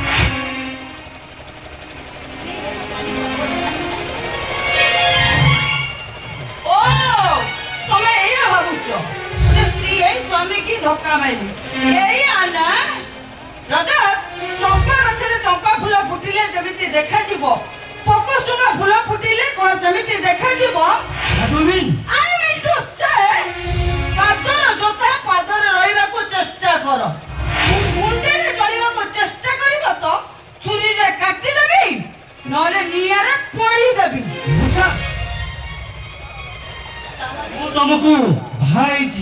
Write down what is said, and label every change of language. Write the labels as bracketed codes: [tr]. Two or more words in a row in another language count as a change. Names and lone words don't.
[or] ଓ ତମେ ଏଇଆ ଭାବୁଛ ଯେ ସ୍ତ୍ରୀ ଏଇ ସ୍ୱାମୀ କି ଧକ୍କା ମାରିଲି ଏଇଆ ନା? ରଜତ, ଚମ୍ପା ଗଛରେ ଚମ୍ପା ଫୁଲ ଫୁଟିଲେ ଯେମିତି ଦେଖାଯିବ, ପୋକଶୁଙ୍ଗା ଫୁଲ ଫୁଟିଲେ କଣ ସେମିତି ଦେଖାଯିବ? [en] I mean to say, [or] ପାଦର ଜୋତା ପାଦରେ ରହିବାକୁ ଚେଷ୍ଟା କର। ମୁଣ୍ଡରେ ଚଳିବାକୁ ଚେଷ୍ଟା କରିବ ତ ଛୁରୀରେ କାଟିଦେବି, ନହେଲେ ନିଆଁରେ ପୋଡ଼ିଦେବି। ମୁଁ ତମକୁ ଭାଇଛି।